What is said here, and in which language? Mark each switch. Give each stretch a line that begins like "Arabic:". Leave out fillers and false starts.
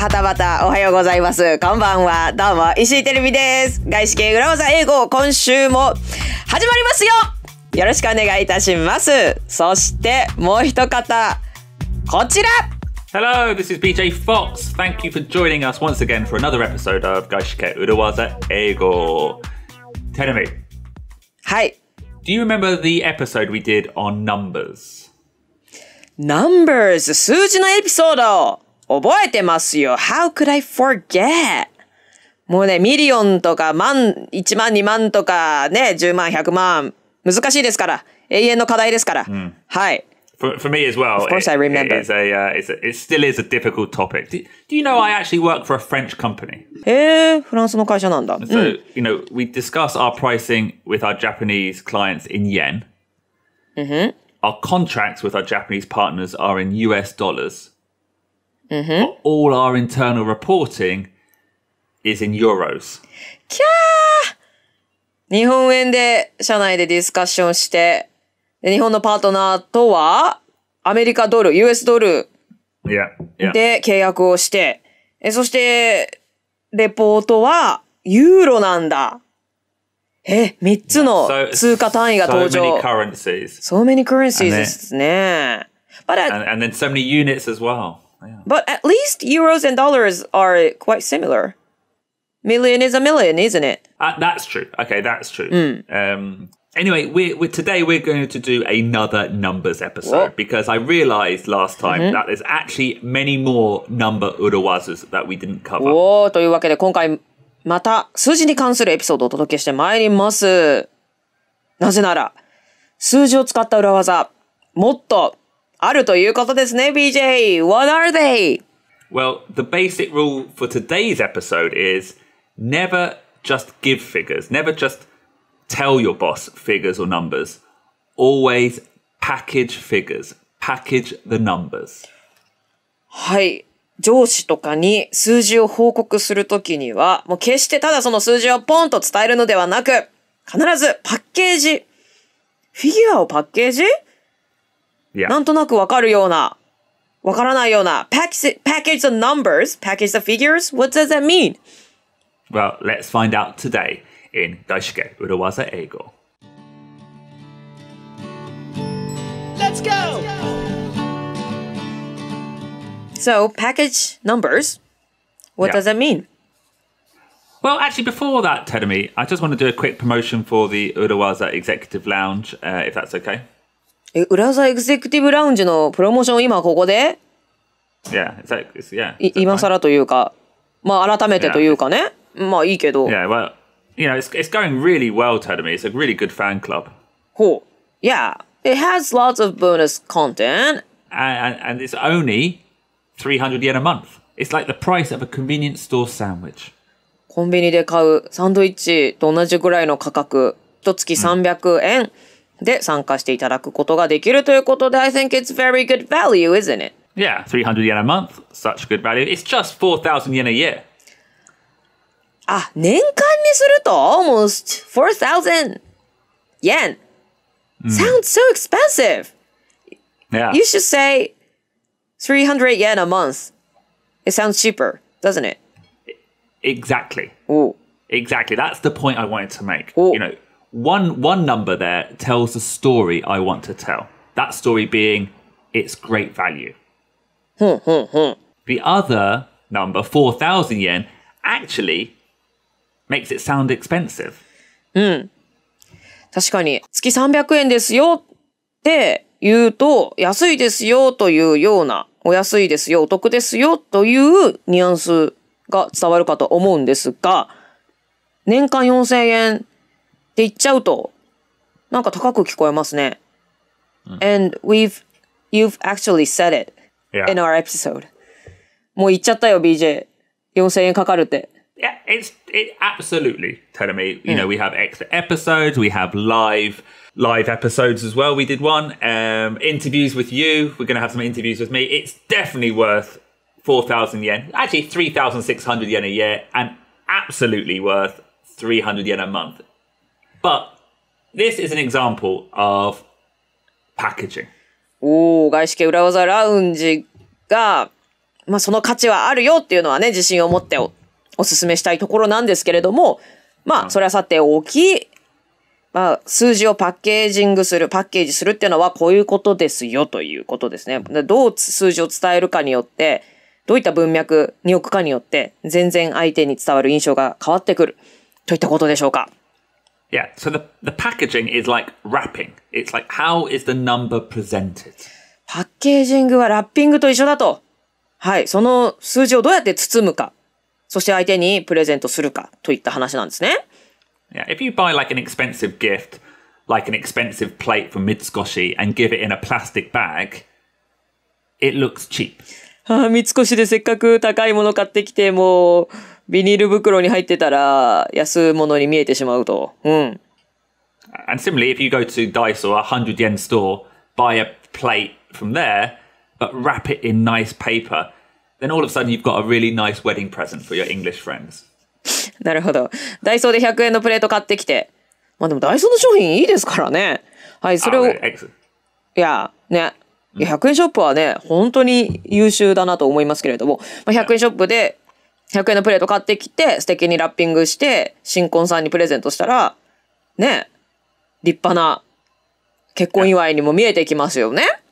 Japanese: はたまたおはようございます。こんばんは。どうも石井てるみです。外資系裏技英語今週も始まりますよ。よろしくお願いいたします。そしてもう一方こちら。
English: Hello, this is BJ Fox. Thank you for joining us once again for another episode of 外資系裏技英語。 Tell me.
Japanese: はい。
English: Do you remember the episode we did on numbers?Numbers
Japanese: 数字のエピソード覚えてますよ。
English: How could I forget?
Japanese: もうね、ミリオンとか万、1万2万とかね、10万100万難しいですから、永遠の課題ですから、はい。
English: For me as well, of course I remember. It still is a difficult topic. Do you know I actually work for a French company?
Japanese: フランスの会社なんだ。
English: So, you know, we discuss our pricing with our Japanese clients in yen. Our contracts with our Japanese partners are in US dollars. But all our internal reporting is in euros.
Japanese: キャー！日本円で社内でディスカッションして、日本のパートナーとはアメリカドル、US ドルで契約をして、そしてレポートはユーロなんだ。 3つの通貨単位が登場。
English: So many currencies ですね。 And then so many units as well. But at least euros and dollars are quite similar. Million is a million, isn't it? That's true. Okay, that's true. Anyway, today we're going to do another numbers episode because I realized last time that there's actually many more number urawazas that we didn't cover.
Japanese: というわけで今回また数字に関するエピソードをお届けしてまいります。なぜなら数字を使った裏技もっとあるということですね。
English: BJ, what are they? Well, the basic rule for today's episode is never just give figures, never just tell your boss figures or numbers. Always package figures, package the numbers.
Japanese: はい。上司とかに数字を報告するときには、もう決してただその数字をポンと伝えるのではなく、必ずパッケージ、フィギュアをパッケージ、なんとなくわかるような、わからないような、
English: package the numbers, package the figures, what does that mean? Well, let's find out today in 外資系裏技英語。 Let's go!So, package numbers, what does that mean? Well, actually, before that, Terumi, I just want to do a quick promotion for the Urawaza Executive Lounge, if that's okay.
Japanese: 裏技エグゼクティブラウンジのプロモーションを今ここで
English: Yeah, yeah.
Japanese: 今更というか、まあ改めてというかね。まあいいけど。
English: Yeah, well, you know, it's going really well, Terumi. It's a really good fan club.
Japanese: ほう。
English: Yeah, it has lots of bonus content. And it's only 300 yen a month. It's like the price of a convenience store sandwich.
Japanese: コンビニで買うサンドイッチと同じぐらいの価格、一月300円で参加していただくことができるということで、
English: I think it's very good value, isn't it? Yeah, 300 yen a month, such good value. It's just 4,000 yen a year.
Japanese: 年間にすると
English: almost 4,000 yen. Sounds so expensive. Yeah. You should say 300 yen a month. It sounds cheaper, doesn't it? Exactly. Ooh. Exactly. That's the point I wanted to make. Ooh. You know, one number there tells the story I want to tell. That story being it's great value. The other number, 4,000 yen, actually makes it sound expensive.
Japanese: 確かに月300円ですよって言うと安いですよというような、お安いですよ、お得ですよというニュアンスが伝わるかと思うんですが、年間4,000円って言っちゃうとなんか高く聞こえますね。
English: And you've actually said it in our episode.
Japanese: もう言っちゃったよ BJ。 4,000円かかるって。
English: Yeah, it absolutely. Telling me, you know, we have extra episodes, we have live episodes as well. We did one interviews with you. We're going to have some interviews with me. It's definitely worth 4,000 yen. Actually, 3,600 yen a year, and absolutely worth 300 yen a month. But this is an example of packaging.
Japanese: 外資系裏技ラウンジが、まあその価値はあるよっていうのはね、自信を持ってお勧めしたいところなんですけれども、まあそれはさておき、まあ数字をパッケージするっていうのはこういうことですよということですね。どう数字を伝えるかによって、どういった文脈に置くかによって、全然相手に伝わる印象が変わってくるといったことでしょうか。
English: Yeah, so the packaging is like wrapping. It's like, how is the number presented?
Japanese: パッケージングはラッピングと一緒だと。はい、その数字をどうやって包むか、そして相手にプレゼントするかといった話なんですね。
English: Yeah, if you buy like an expensive gift, like an expensive plate from Mitsukoshi and give it in a plastic bag, it looks cheap.
Japanese: 三越でせっかく高いもの買ってきてもビニール袋に入ってたら安物に見えてしまうと。
English: And similarly, if you go to Daiso, a 100 yen store, buy a plate from there, but wrap it in nice paper, then all of a sudden you've got a really nice wedding present for your English friends.
Japanese: なるほど。ダイソーで100円のプレート買ってきて。まあでもダイソーの商品いいですからね。はい、それを。いや、ね。100円ショップはね、本当に優秀だなと思いますけれども、100円ショップで100円のプレート買ってきて、素敵にラッピングして、新婚さんにプレゼントしたら、ね、立派な結婚祝いにも見えてきますよね。